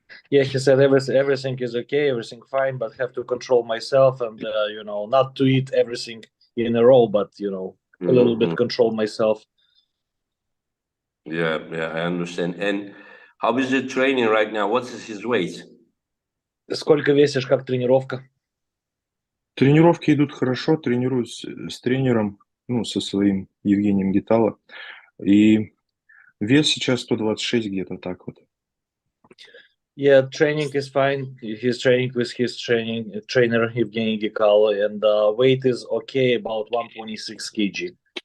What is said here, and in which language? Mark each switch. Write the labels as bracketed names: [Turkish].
[English] Yeah, he said everything is okay, everything fine, but have to control myself and, not to eat everything in a row, but, a little bit control myself. Yeah, I understand. And how is the training right now? What is his weight? [Russian] Сколько весишь, как тренировка? Тренировки идут хорошо, тренируюсь с тренером, со своим Евгением Гитало, и вес сейчас 126 где-то так вот. [English] Yeah, training is fine. He's training with his trainer Evgeny Gikalo, and weight is okay, about 126 kg.